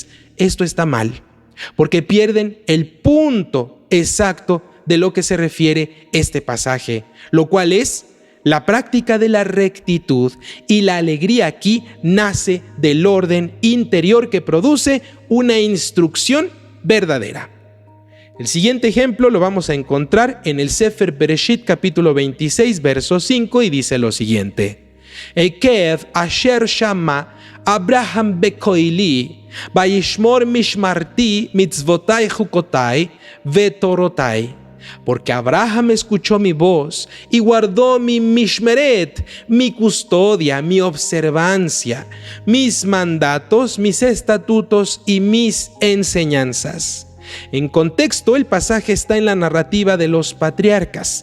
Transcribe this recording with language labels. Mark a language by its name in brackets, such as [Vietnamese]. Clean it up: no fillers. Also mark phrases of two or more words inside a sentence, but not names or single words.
[Spanish] Esto está mal, porque pierden el punto exacto de lo que se refiere este pasaje, lo cual es la práctica de la rectitud, y la alegría aquí nace del orden interior que produce una instrucción verdadera. El siguiente ejemplo lo vamos a encontrar en el Sefer Bereshit capítulo 26 verso 5 y dice lo siguiente: [Hebrew] עקב אשר שמע אברהם בקלי וישמר משמרתי מצותי חקותי ותורתי. [Spanish] Porque Abraham escuchó mi voz y guardó mi mishmeret, mi custodia, mi observancia, mis mandatos, mis estatutos y mis enseñanzas. En contexto, el pasaje está en la narrativa de los patriarcas.